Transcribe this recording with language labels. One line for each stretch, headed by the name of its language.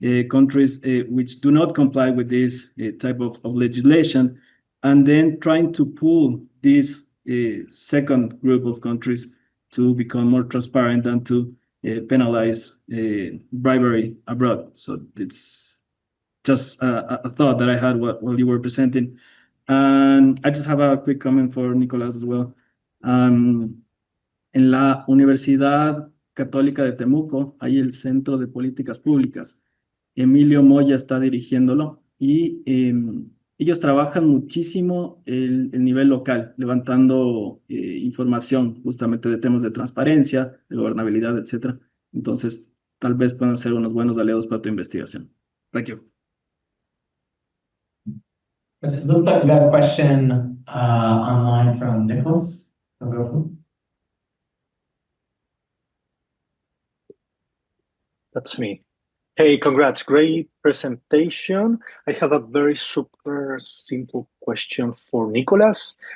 English: countries which do not comply with this type of legislation, and then trying to pull this second group of countries to become more transparent and to penalize bribery abroad. So it's just a thought that I had while you were presenting. And I just have a quick comment for Nicolás as well.
Spanish: En la Universidad Católica de Temuco hay el Centro de Políticas Públicas. Emilio Moya está dirigiéndolo y ellos trabajan muchísimo el nivel local, levantando información justamente de temas de transparencia, de gobernabilidad, etc. Entonces, tal vez puedan ser unos buenos aliados para tu investigación.
English: Thank you. It looks like we got a question online from Nicholas. That's me. Hey, congrats. Great presentation. I have a very super simple question for Nicolas.